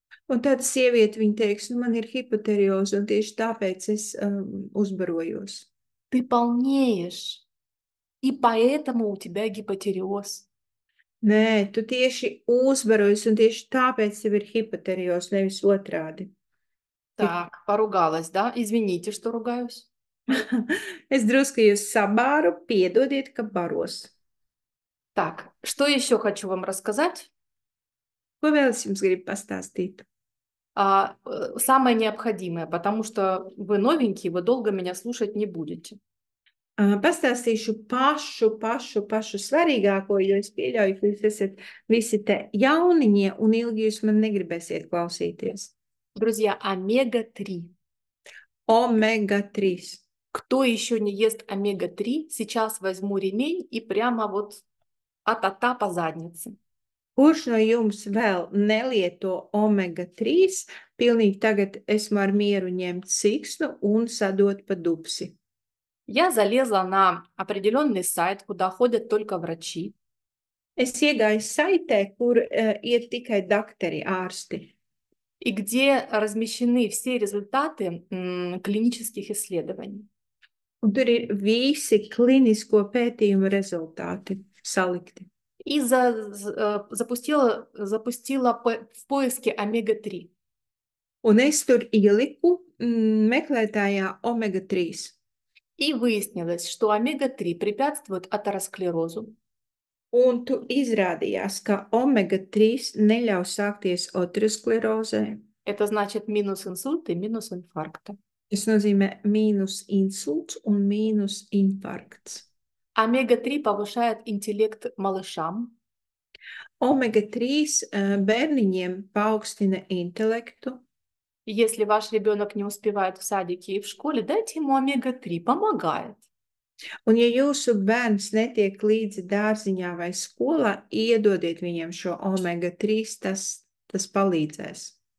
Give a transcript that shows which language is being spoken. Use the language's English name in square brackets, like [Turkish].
[Latvian] Un tad sieviete viņa teiks, nu man ir hipoterioze un tieši tāpēc es uzbarojos. [Russian] Ты полнеешь, и поэтому у тебя гипотиреоз. [Latvian] Nē, tu tieši uzbarojies un tieši tāpēc tev ir hipoterioze, nevis otrādi. [Russian] Так, поругалась, да? Извините, что ругаюсь. [Latvian] Es drusku jūs sabāru, piedodiet, ka baros. [Russian] Так, что еще хочу вам рассказать? [Latvian] Ko vēl es jums gribu pastāstīt? [Russian] Самое необходимое, потому что вы новенькие, вы долго меня слушать не будете. [Latvian] Pastāstīšu pašu svarīgāko, jo es pieļauju, ka jūs esat visi te jauniņie un ilgi jūs man negribēsiet klausīties. [Russian] Друзья, омега-3. [Latvian] Omega-3. [Russian] Кто еще не ест омега-3, сейчас возьму ремень и прямо вот а-та-та по заднице. [Latvian] Kurš no jums vēl nelieto omega-3, pilnīgi tagad esmu ar mieru ņemt siksnu un sadot pa dupsi. [Russian] Я залезла на определенный сайт, куда ходят только врачи. [Latvian] Es iegāju saitē, kur iet tikai dakteri, ārsti. [Russian] И где размещены все результаты клинических исследований. [Latvian] Un tur ir visi klinisko pētījumu rezultāti salikti. [Russian] И запустила в поиске омега-3. [Latvian] Un es tur ieliku meklētājā omega-3. [Russian] И выяснилось, что омега-3 препятствует атеросклерозу. [Latvian] Un tu izrādījās, ka omega-3 neļauj sākties aterosklerozē. [Russian] Это значит минус инсульта и минус инфаркта. [Latvian] Tas nozīmē mīnus insults un mīnus infarkts. [Russian] Омега-3 повышает интеллект малышам. [Latvian] Omega-3 bērniņiem paaugstina intelektu. [Russian] Если ваш ребенок не успевает в садике и в школе, дайте ему омега-3, помогает. [Latvian] Un ja jūsu bērns netiek līdzi dārziņā vai skolā, iedodiet viņam šo omega-3, tas palīdzēs.